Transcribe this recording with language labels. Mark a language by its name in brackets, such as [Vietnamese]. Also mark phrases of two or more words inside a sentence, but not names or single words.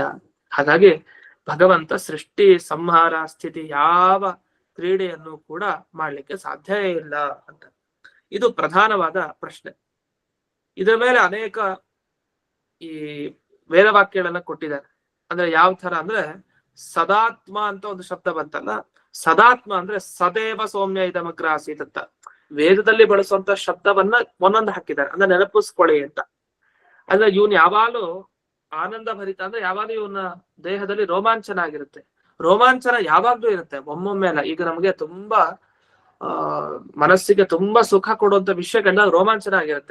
[Kannada] ಹಾಗಾಗಿ ಭಗವಂತ ಸೃಷ್ಟಿ ಸಂಹಾರ ಸ್ಥಿತಿ ಯಾವ ಕ್ರೀಡೆಯನ್ನು ಕೂಡ ಮಾಡ್ಲಿಕ್ಕೆ ಸಾಧ್ಯ ಇಲ್ಲ ಅಂತ. ಇದು ಪ್ರಧಾನವಾದ ಪ್ರಶ್ನೆ. ಇದರ ಮೇಲೆ ಅನೇಕ ಈ ವೇದವಾಕ್ಯಗಳನ್ನ ಕೊಟ್ಟಿದ್ದಾರೆ. ಅಂದ್ರೆ ಯಾವ ತರ ಅಂದ್ರೆ, ಸದಾತ್ಮ ಅಂತ ಒಂದು ಶಬ್ದ ಬಂತಲ್ಲ, ಸದಾತ್ಮ ಅಂದ್ರೆ [Sanskrit] ಸದೇವ ಸೌಮ್ಯ ಇದಮಗ್ರ ಆಸೀತ್ [Kannada] ಅಂತ ವೇದದಲ್ಲಿ ಬಳಸುವಂತ ಶಬ್ದವನ್ನ ಒಂದೊಂದು ಹಾಕಿದ್ದಾರೆ, ಅಂದ್ರೆ ನೆನಪಿಸ್ಕೊಳ್ಳಿ ಅಂತ. ಅಂದ್ರೆ ಇವನ್ ಯಾವಾಗಲೂ ಆನಂದ ಭರಿತ, ಅಂದ್ರೆ ಯಾವಾಗಲೂ ಇವನ ದೇಹದಲ್ಲಿ ರೋಮಾಂಚನ ಆಗಿರುತ್ತೆ. ರೋಮಾಂಚನ ಯಾವಾಗ್ಲೂ ಇರುತ್ತೆ, ಒಮ್ಮೊಮ್ಮೆ ಅಲ್ಲ. ಈಗ ನಮ್ಗೆ ತುಂಬಾ ಮನಸ್ಸಿಗೆ ತುಂಬಾ ಸುಖ ಕೊಡುವಂತ ವಿಷಯಗಳನ್ನ ರೋಮಾಂಚನ ಆಗಿರುತ್ತೆ.